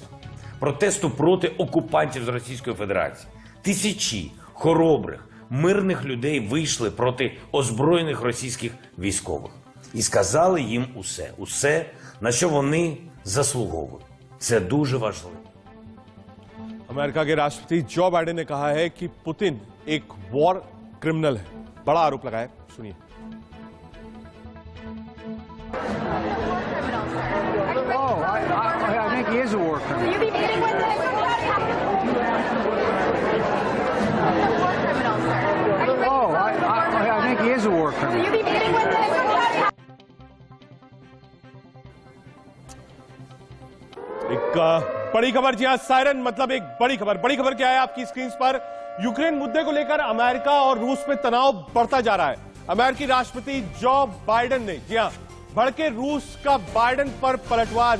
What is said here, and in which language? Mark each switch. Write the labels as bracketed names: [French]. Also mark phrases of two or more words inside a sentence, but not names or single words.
[Ukrainian] Протесту проти окупантів з Російської Федерації. Тисячі хоробрих, мирних людей вийшли проти озброєних російських військових. І сказали їм усе, усе, на що вони заслуговують. Це дуже важливо. [Hindi] अमेरिका के राष्ट्रपति जो बाइडेन ने कहा है कि पुतिन एक [English] war criminal [Hindi] है. बड़ा आरोप लगाया. सुनिए. [English] I think he is a war criminal. Will you be meeting with him? War criminal, sir. Are you ready to talk about I think he is a war criminal. Will you be meeting with him? [Hindi] एक बड़ी खबर. जी हां, सायरन मतलब एक बड़ी खबर. बड़ी खबर क्या है आपकी स्क्रीन पर? यूक्रेन मुद्दे को लेकर अमेरिका और रूस में तनाव बढ़ता जा रहा है. अमेरिकी राष्ट्रपति जो बाइडेन ने, जी हां, भड़के रूस का बाइडेन पर पलटवार.